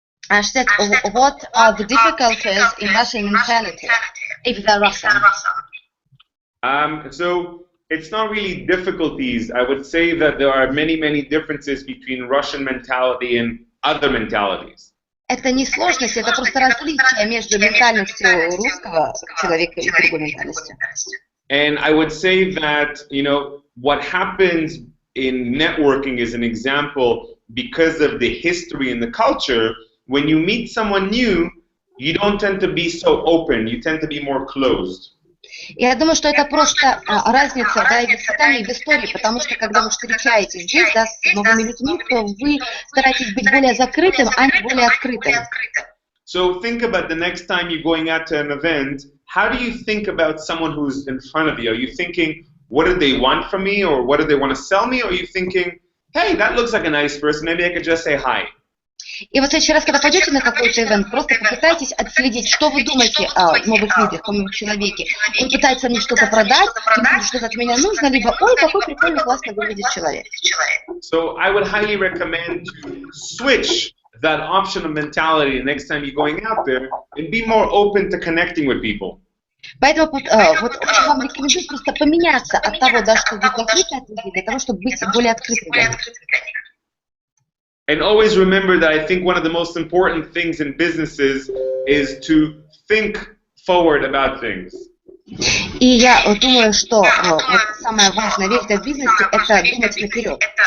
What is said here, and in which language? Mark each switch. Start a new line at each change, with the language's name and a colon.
English: She said, what are the difficulties in Russian mentality, if they're Russian? So it's not really difficulties. I would say that there are many differences between Russian mentality and other mentalities.
Russian: Это не сложность, это просто различие между ментальностью русского человека и другой ментальностью.
English: And I would say that, what happens in networking is an example because of the history and the culture. When you meet someone new, you don't tend to be so open. You tend to be more closed.
Russian: Я думаю, что это просто разница, и в воспитании, и в истории, потому что когда вы встречаетесь здесь, с новыми людьми, то вы стараетесь быть более закрытым, а не более открытым.
English: So think about the next time you're going out to an event, how do you think about someone who's in front of you? Are you thinking, what do they want from me, or what do they want to sell me? Or are you thinking, hey, that looks like a nice person, maybe I could just say hi?
Russian: И вот в следующий раз, когда пойдете на какой-то ивент, просто попытайтесь отследить, что вы думаете о новых людях, о новом человеке. Он пытается мне что-то продать, ему что-то от меня нужно, либо ой, какой прикольный, классно выглядит человек.
English: So I would highly recommend to switch that option of mentality next time you're going out there and be more open to connecting with people.
Russian: Поэтому вот очень вам рекомендую просто поменяться от того, что вы закрыты от людей, для того, чтобы быть более открытым для них.
English: And always remember that I think one of the most important things in businesses is to think forward about things.
Russian: И я думаю, что самая важная вещь в бизнесе – это думать наперед.